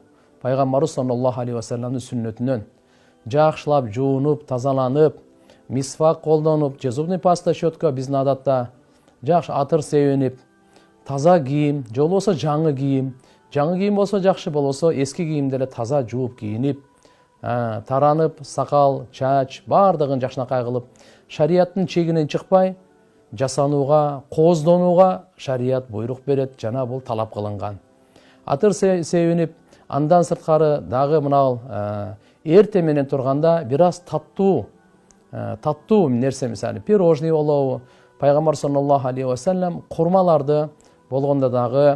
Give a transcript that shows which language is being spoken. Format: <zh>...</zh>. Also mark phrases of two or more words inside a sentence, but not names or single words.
<ky>Пайгамбарыбыз</ky> <ar>صلى الله عليه وسلم</ar> <ky>сүннөтүнөн жакшылап жуунуп, тазаланып, мисвак колдонуп, же</ky> <ru>зубный паста,</ru> <ky>щетка биздин адатта жакшы атыр себенип, таза кийим, же болбосо жаңы кийим, болсо жакшы, болбосо эски кийимди эле таза жууп кийинип, таранып, сакал, чач баардыгын жакшынакай кылып, шарияттын чегинен чыкпай жасанууга, кооздонууга шарият буйрук берет, жана бул талап кылынган. Атыр себенип, андан сырткары дагы мына эрте менен турганда бир аз таттуу нерсе, мисалы пирожный болобу, пайгамбар</ky> <ar>صلى الله عليه وسلم</ar> <ky>курмаларды болгондо дагы</ky>